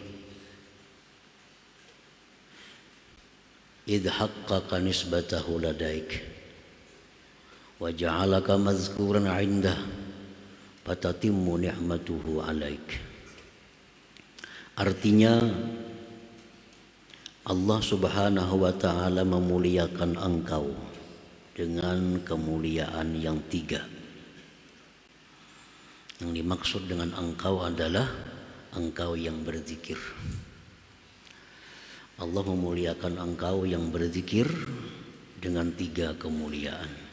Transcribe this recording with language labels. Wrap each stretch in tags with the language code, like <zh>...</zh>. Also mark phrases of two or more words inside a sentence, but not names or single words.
<ar>إذ حقق نسبته لديك، وجعلك مذكورا عنده فتتم نعمته عليك.</ar> <id>Artinya Allah</id> <ar>سبحانه وتعالى</ar> <id>memuliakan engkau dengan kemuliaan yang tiga. Yang dimaksud dengan engkau adalah engkau yang berzikir. Allah memuliakan engkau yang berzikir dengan tiga kemuliaan.</id>